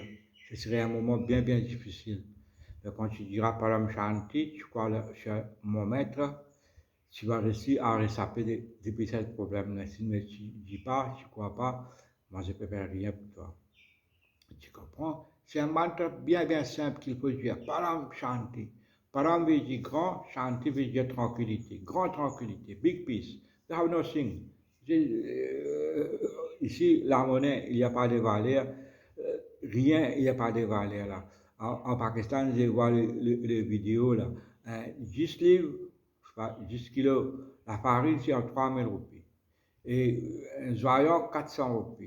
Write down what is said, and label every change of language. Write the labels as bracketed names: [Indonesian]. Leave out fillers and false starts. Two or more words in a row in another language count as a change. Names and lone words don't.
[French] Ce serait un moment bien, bien difficile. Mais quand tu diras [Sanskrit] परम शान्ति, [French] tu crois chez mon maître, tu vas réussir à réchapper depuis ce problème-là. Si tu ne dis pas, tu ne crois pas, moi je ne peux faire rien pour toi. Tu comprends? C'est un mantra bien, bien simple qu'il faut dire. [Sanskrit] परम शान्ति. [French] Param veut dire grand, Shanti veut dire tranquillité. Grande tranquillité, [English] big peace. They have nothing. [French] Ici, la monnaie, il n'y a pas de valeur. Rien, il n'y a pas de valeur là. En Pakistan, je vois les vidéos là. 10 livres, je sais pas, 10 kilos. La farine, c'est en 3000 roupies. Et un joyau, 400 roupies.